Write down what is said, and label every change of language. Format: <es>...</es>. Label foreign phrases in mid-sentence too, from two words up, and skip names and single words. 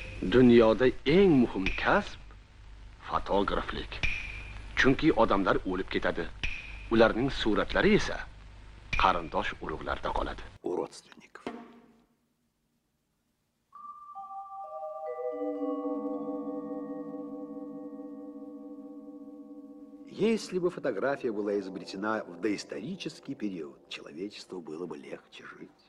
<uz>Dunyoda eng muhim kasb fotograflik. Chunki odamlar o'lib ketadi. Ularning suratlari esa qarindosh urug'larda qoladi.</uz> <ru>У родственников. Если бы фотография была изобретена в доисторический период, человечеству было бы легче жить.</ru>